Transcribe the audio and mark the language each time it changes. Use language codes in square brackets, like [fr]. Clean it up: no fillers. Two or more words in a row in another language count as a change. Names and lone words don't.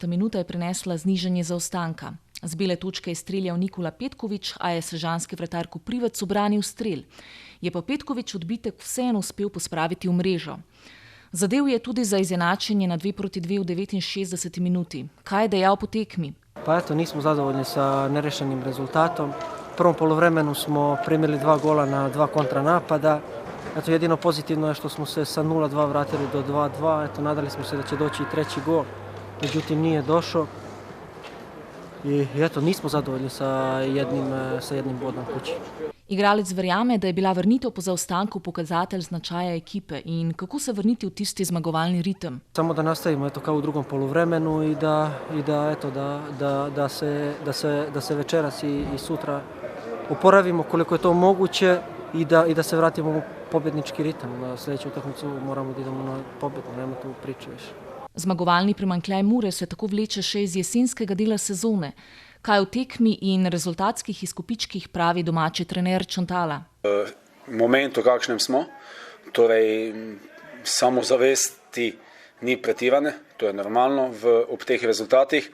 [sl] minuta je prinesla znižanje zaostanka. Z bele točke je streljal Nikola Petković, a je sežanski vratar Koprivec ubranil strel. Je pa Petković odbitek vseeno uspel pospraviti v mrežo. Zadev je tudi za izenačenje na 2:2 v 69. minuti. Kaj je dejal po tekmi? [hr] Pa eto, nismo zadovoljni sa nerešenim rezultatom. U prvom poluvremenu smo primili 2 gola na 2 kontranapada. Eto, jedino pozitivno je što smo se sa 0:2 vratili do 2:2. Eto, nadali smo se da će doći i treći gol, međutim nije došao. I eto, nismo zadovoljni sa jednim bodom kući. [sl] Igralec verjame, da je bila vrnitev po zaostanku pokazatelj značaja ekipe in kako se vrniti v tisti zmagovalni ritem. [hr] Samo da nastavimo eto, kao u drugom poluvremenu i da se večeras i sutra oporavimo koliko je to moguće i da se vratimo u pobjednički ritam. Na sljedeću utakmicu moramo da idemo na pobjedu, nema tu priče više. [sl] Zmagovalni primanjkljaj Mure se tako vleče še iz jesenskega dela sezone. Kaj v tekmi in rezultatskih izkupičkih pravi domači trener Čontala? V momentu, kakšnem smo, torej samozavesti ni pretirane, to je normalno ob teh rezultatih.